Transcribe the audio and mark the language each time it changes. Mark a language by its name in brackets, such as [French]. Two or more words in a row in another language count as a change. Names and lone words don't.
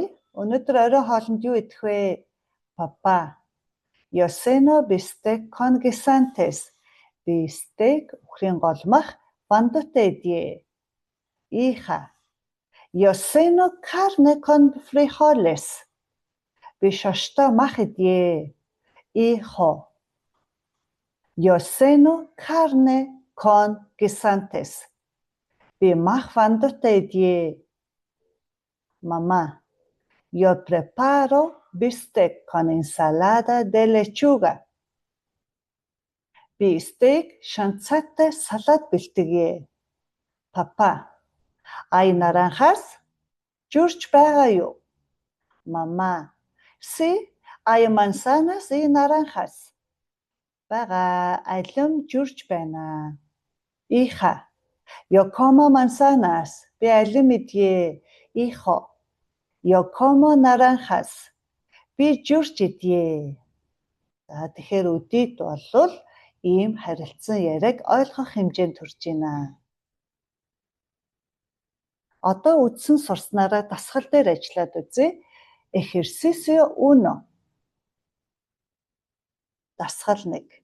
[Mongolian] Өнөөдөр оройн хоолнд юу идэх вэ? Папа, [Spanish] yo ceno bistec con guisantes. [Mongolian] Би стейк, үхрийн гол мах, вандутай идье. [Spanish] Hija, yo ceno carne con frijoles. [Mongolian] Би шоштой мах идье. [Spanish] Hijo, yo ceno carne con guisantes. [Mongolian] Би мах вандутай идье. [Spanish] Mamá, yo preparo bistec con ensalada de lechuga. [Mongolian] Би стейк, шанцайтай салат бэлтгэе. Папа, [Spanish] hay naranjas? [Mongolian] Журч байгаа юу? [Spanish] Mamá, sí, hay manzanas y naranjas. [Mongolian] Бага, алим журч байна. [Spanish] Hija, yo como manzanas. [Mongolian] Би алим идье. [Spanish] Hijo, yo como naranjas. [Mongolian] Би журж идье. За тэгэхээр өдийд болвол ийм харилцан яриаг ойлгох хэмжээнд хүрч байна. Одоо үдсэн сурснараа дасгал дээр ажиллаад үзье. Ejercicio 1. Дасгал 1.